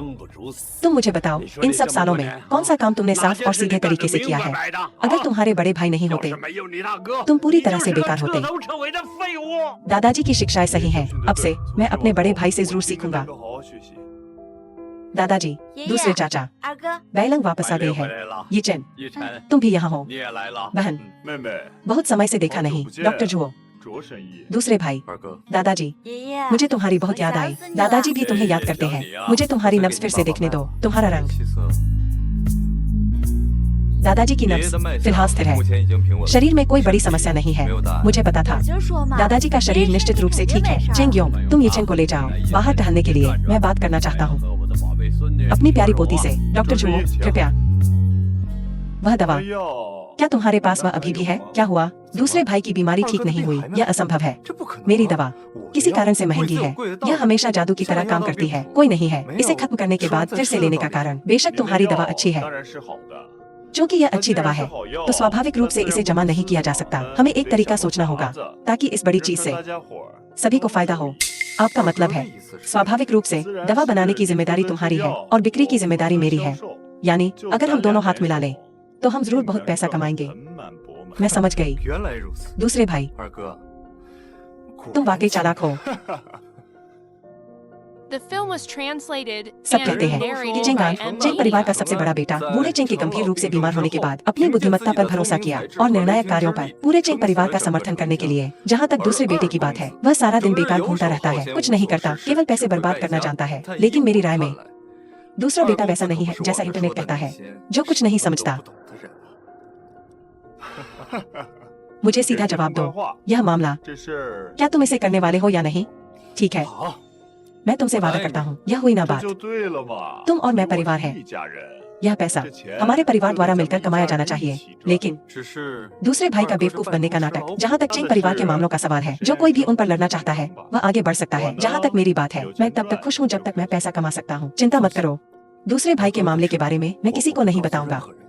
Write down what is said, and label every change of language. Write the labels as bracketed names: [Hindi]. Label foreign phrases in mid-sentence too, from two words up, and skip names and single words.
[Hindi] तुम मुझे बताओ, इन सब सालों में कौन सा काम तुमने साफ और सीधे तरीके से किया है? अगर तुम्हारे बड़े भाई नहीं होते, तुम पूरी तरह से बेकार होते। दादाजी की शिक्षाएं सही हैं। अब से मैं अपने बड़े भाई से जरूर सीखूंगा। दादाजी, [Chinese] 爷 [Hindi] दूसरे [Chinese] 爷、 [Hindi] चाचा, [Chinese] 二哥， [Hindi] बैलंग वापस आ गई है। [Chinese] 了， [Hindi] ये चैन, [Chinese] 一晨， [Hindi] तुम भी यहाँ हो। [Chinese] 你也来了， [Hindi] बहन, [Chinese] 妹妹， [Hindi] बहुत समय से देखा नहीं। डॉक्टर जुओ, [Chinese] 卓神医， [Hindi] दूसरे भाई, [Chinese] 二哥， [Hindi] दादाजी, [Chinese] 爷爷， [Hindi] मुझे तुम्हारी बहुत याद आई। दादाजी भी तुम्हें याद करते हैं। मुझे तुम्हारी नब्ज फिर से देखने दो। तुम्हारा रंग, [Chinese] 气色， [Hindi] दादाजी की [Chinese] 爷爷 [Hindi] नब्ज [Chinese] 的脉 [Hindi] फिलहाल [Chinese] 象 [Hindi] स्थिर है। [Chinese] 目前已经平稳， [Hindi] शरीर में कोई बड़ी समस्या नहीं है। [Chinese] 没有大碍。 [Hindi] मुझे पता था। [Chinese] 我就说嘛， [Hindi] दादाजी का शरीर निश्चित रूप से ठीक है। चेंग योंग, तुम ये चेंग को ले जाओ बाहर टहलने के लिए। मैं बात करना चाहता हूँ [Chinese] 和我的宝贝孙女 [Hindi] अपनी प्यारी पोती से। डॉक्टर जुओ, कृपया। वह दवा, [Chinese] 哎呦， [Hindi] क्या तुम्हारे पास वह अभी भी है? क्या हुआ? दूसरे भाई की बीमारी ठीक नहीं हुई। यह असंभव है। [Chinese] 这不可能， [Hindi] मेरी दवा [Chinese] 我 [Hindi] किसी [Chinese] 的 [Hindi] कारण [Chinese] 药 [Hindi] से [Chinese] 贵 [Hindi] महंगी [Chinese] 自有 [Hindi] है। [Chinese] 贵的道 [Hindi] यह हमेशा जादू की तरह काम करती है। कोई नहीं है इसे खत्म करने के बाद फिर से लेने का कारण। बेशक तुम्हारी दवा अच्छी है, [Chinese] 当然是好的， [Hindi] क्योंकि यह अच्छी दवा है तो स्वाभाविक रूप से इसे जमा नहीं किया जा सकता। हमें एक तरीका सोचना होगा ताकि इस बड़ी चीज से [Chinese] 大家伙儿 [Hindi] सभी को फायदा हो। आपका मतलब है स्वाभाविक रूप से दवा बनाने की जिम्मेदारी तुम्हारी है और बिक्री की जिम्मेदारी मेरी है। यानी अगर हम दोनों हाथ मिला लें तो हम जरूर बहुत पैसा कमाएंगे। [Chinese] 盆满钵满 [Hindi] मैं समझ गई। [Chinese] 原来如此， [Hindi] दूसरे भाई, [Chinese] 二哥， [Hindi] तुम वाकई चालाक हो। [English] The film was translated [Hindi] सब [English] and [Hindi] कहते हैं कि [English] narrated [Hindi] चेंगान, [English] by M. [Hindi] चेंग परिवार का [English] Media. [Hindi] सबसे बड़ा बेटा, बूढ़े चेंग के गंभीर रूप से बीमार होने के बाद अपनी बुद्धिमत्ता पर भरोसा किया और निर्णायक कार्यों पर पूरे चेंग परिवार का समर्थन करने के लिए। जहाँ तक दूसरे बेटे की बात है, वह सारा दिन बेकार घूमता रहता है, कुछ नहीं करता, केवल पैसे बर्बाद करना जानता है। लेकिन मेरी राय में दूसरा बेटा वैसा नहीं है जैसा इंटरनेट कहता है, जो कुछ नहीं समझता। मुझे सीधा जवाब दो, यह मामला [Chinese] 这是 [Hindi] क्या तुम इसे करने वाले हो या नहीं? ठीक है, [Chinese] 好， [Hindi] मैं तुमसे वादा करता हूँ यह हुई ना [Chinese] 这 [Hindi] बात। [Chinese] 就对了嘛， [Hindi] तुम और मैं परिवार हैं। [Chinese] 一家人， [Hindi] यह पैसा [Chinese] 这钱 [Hindi] हमारे परिवार द्वारा मिलकर कमाया जाना चाहिए। लेकिन [Chinese] 只是 [Hindi] दूसरे भाई का बेवकूफ बनने का नाटक, जहाँ तक चेंग परिवार के मामलों का सवाल है, जो कोई भी उन पर लड़ना चाहता है वह आगे बढ़ सकता है। जहाँ तक मेरी बात है, मैं तब तक खुश हूँ जब तक मैं पैसा कमा सकता हूँ। चिंता मत करो, दूसरे भाई के मामले के बारे में मैं किसी को नहीं बताऊंगा।